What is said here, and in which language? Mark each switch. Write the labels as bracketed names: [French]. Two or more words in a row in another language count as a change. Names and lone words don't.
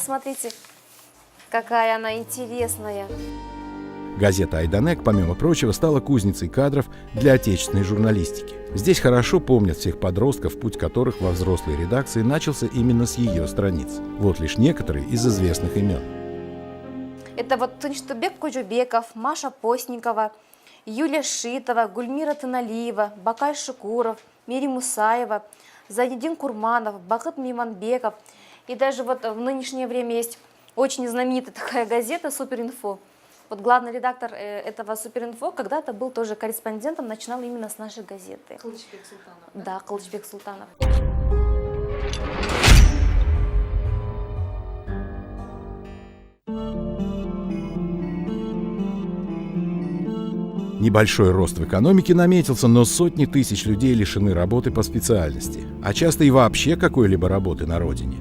[Russian] Смотрите, какая она интересная. Газета «Айданек», помимо прочего, стала кузницей кадров для отечественной журналистики. Здесь хорошо помнят всех подростков, путь которых во взрослой редакции начался именно с ее страниц. Вот лишь некоторые из известных имен. Это вот Тынчтубек Кожубеков, Маша Постникова, Юлия Шитова, Гульмира Тыналиева, Бакай Шукуров, Мири Мусаева, Зайнидин Курманов, Бакыт Миманбеков. И даже вот в нынешнее время есть очень знаменитая такая газета «Суперинфо». Вот главный редактор этого «Суперинфо» когда-то был тоже корреспондентом, начинал именно с нашей газеты. Кылычбек Султанов. Да, Кылычбек Султанов. Небольшой рост в экономике наметился, но сотни тысяч людей лишены работы по специальности, а часто и вообще какой-либо работы на родине.